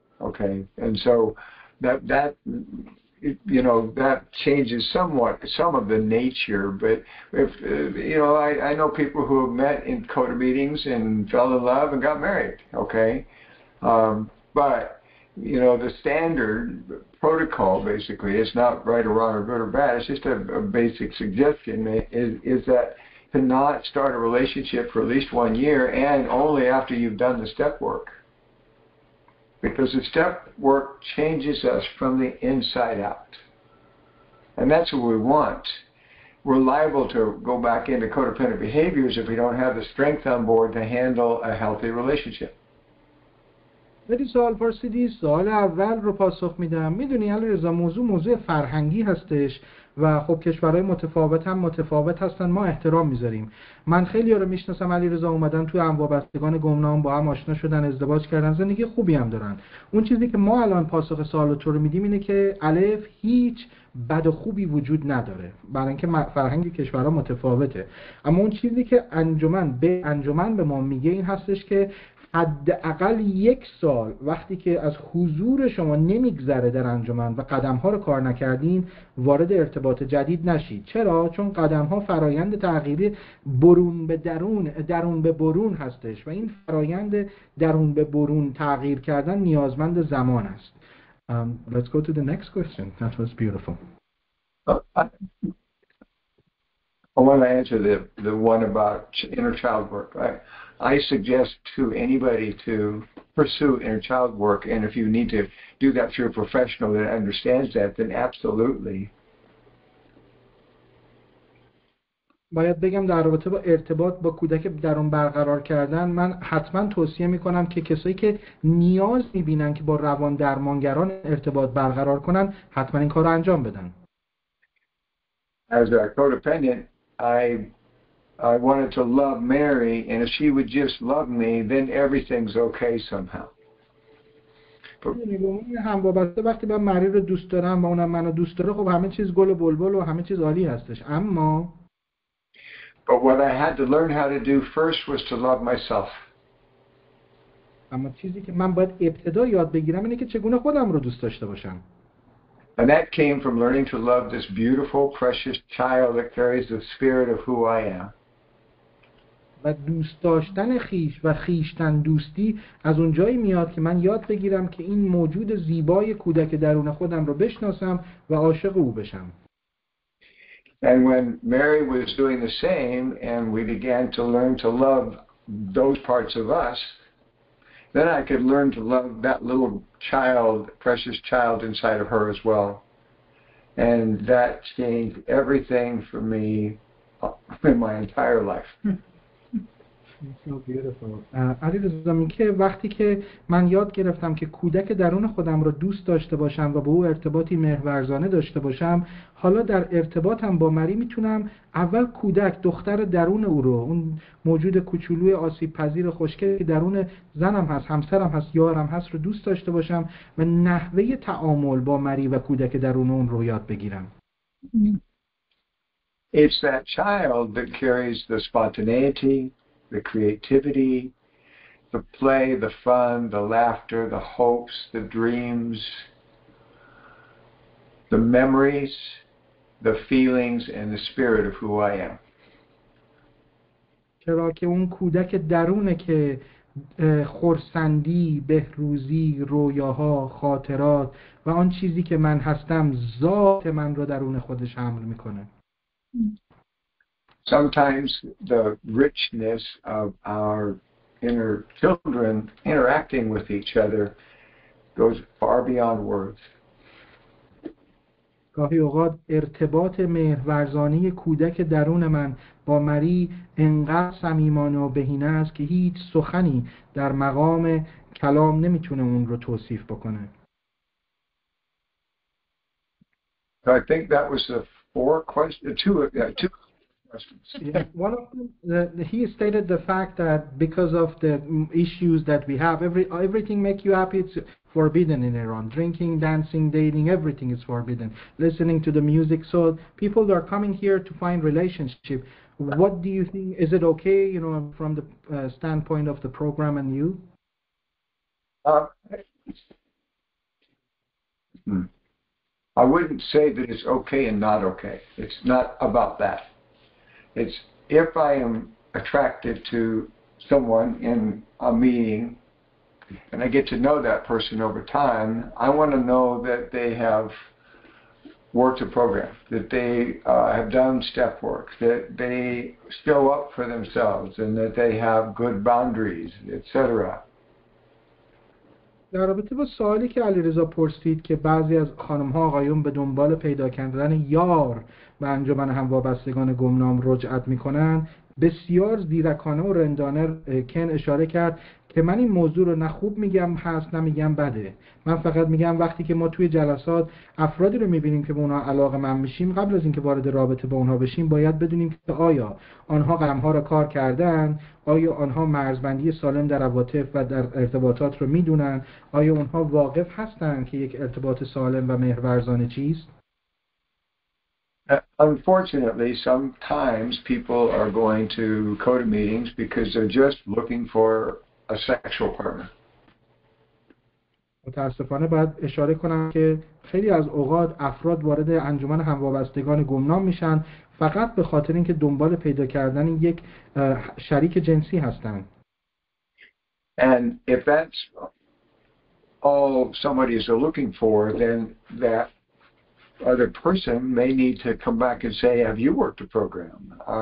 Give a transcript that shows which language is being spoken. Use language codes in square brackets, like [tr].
[en] Okay, and so that you know, that changes somewhat some of the nature, but if you know, I know people who have met in CoDA meetings and fell in love and got married, okay, but you know, the standard protocol basically is not right or wrong or good or bad, it's just a basic suggestion is that to not start a relationship for at least 1 year and only after you've done the step work. Because the step work changes us from the inside out. And that's what we want. We're liable to go back into codependent behaviors if we don't have the strength on board to handle a healthy relationship. [fa] ولی سوال پرسیدی، سوال اول رو پاسخ میدم. میدونی علیرضا، موضوع فرهنگی هستش و خب کشورهای متفاوت هم متفاوت هستن، ما احترام میذاریم. من خیلی ها رو میشناسم علیرضا، اومدن توی هم وابستگان گمنام با هم آشنا شدن، ازدواج کردن، زندگی خوبی هم دارن. اون چیزی که ما الان پاسخ سوال تو رو میدیم اینه که الف هیچ بد و خوبی وجود نداره، برای اینکه فرهنگ کشورها متفاوته. اما اون چیزی که انجمن به ما میگه این هستش که حداقل 1 سال وقتی که از حضور شما نمیگذره در انجمن و قدم‌ها رو کار نکردین، وارد ارتباط جدید نشید. چرا؟ چون قدم‌ها فرایند تغییری برون به درون به برون هستش و این فرایند درون به برون تغییر کردن نیازمند زمان است. [en] Let's go to the next question. That was beautiful. I want to answer the one about inner child work. I suggest to anybody to pursue inner child work, and if you need to do that through a professional that understands that, then absolutely. [fa] باید بگم در رابطه با ارتباط با کودک درون برقرار کردن، من حتما توصیه میکنم که کسایی که نیاز میبینن که با روان درمانگران ارتباط برقرار کنن حتما این کار رو انجام بدن. [en] As a codependent, I wanted to love Mary, and if she would just love me, then everything's okay somehow. [fa] هم وابسته وقتی من مری رو دوست دارم و اونم منو دوست داره خب همه چیز گل و بلبل و همه چیز عالی هستش اما [en] But what I had to learn how to do first was to love myself. [fa] اما چیزی که من باید ابتدا یاد بگیرم اینه که چگونه خودم رو دوست داشته باشم. [en] And that came from learning to love this beautiful, precious child that carries the spirit of who I am. [fa] و دوست داشتن خیش و خیشتن دوستی از اونجایی میاد که من یاد بگیرم که این موجود زیبای کودک درون خودم رو بشناسم و عاشق او بشم. [en] And when Mary was doing the same and we began to learn to love those parts of us, then I could learn to love that little child, precious child inside of her as well. And that changed everything for me in my entire life. So beautiful. [fa] علیرضا میگه وقتی که من یاد گرفتم که کودک درون خودم رو دوست داشته باشم و با او ارتباطی مهرورزانه داشته باشم، حالا در ارتباطم با مری میتونم اول کودک دختر درون او رو، اون موجود کوچولوی آسیب پذیر خوشگلی که درون زنم هست، همسرم هست، یارم هست رو دوست داشته باشم و نحوه تعامل با مری و کودک درون اون رو یاد بگیرم. [en] It's that child that carries the spontaneity, the creativity, the play, the fun, the laughter, the hopes, the dreams, the memories, the feelings, and the spirit of who I am. [fa] چرا که اون کودک درونه که خرسندی، بهروزی، رویاها، خاطرات و آن چیزی که من هستم ذات من رو درون خودش حمل میکنه. [en] Sometimes the richness of our inner children interacting with each other goes far beyond words. [fa] گاهی اوقات ارتباط مهرورزانه کودک درون من با مری انقدر صمیمانه و بهینه است که هیچ سخنی در مقام کلام نمیتونه اون رو توصیف بکنه. [en] So I think that was the two questions. Yeah, one of them, he stated the fact that because of the issues that we have, everything make you happy. It's forbidden in Iran. Drinking, dancing, dating, everything is forbidden. Listening to the music. So people are coming here to find relationship. What do you think? Is it okay, you know, from the standpoint of the program and you? I wouldn't say that it's okay and not okay. It's not about that. It's if I am attracted to someone in a meeting and I get to know that person over time, I want to know that they have worked a program, that they have done step work, that they show up for themselves, and that they have good boundaries, etc. [fa] در رابطه با سوالی که علیرضا پرسید که بعضی از خانم‌ها آقایون به دنبال پیدا کردن یار و انجمن هموابستگان گمنام رجعت می‌کنن، بسیار زیرکانه و رندانه کن اشاره کرد که من این موضوع رو نه خوب میگم هست نه میگم بده. من فقط میگم وقتی که ما توی جلسات افرادی رو میبینیم که به اونها علاقه‌مند میشیم، قبل از اینکه وارد رابطه با اونها بشیم باید بدونیم که آیا آنها قدم‌ها رو کار کردن، آیا آنها مرزبندی سالم در عواطف و در ارتباطات رو میدونن، آیا اونها واقف هستن که یک ارتباط سالم و مهرورزانه چیست. [en] Unfortunately, sometimes people are going to CoDA meetings because they're just looking for a sexual partner. [fa] متاسفانه باید اشاره کنم که خیلی از اوقات افراد وارد انجمن هموابستگان گمنام میشن فقط به خاطر اینکه دنبال پیدا کردن یک شریک جنسی هستن. [en] And if that's all somebody is looking for, then that other person may need to come back and say, have you worked a program?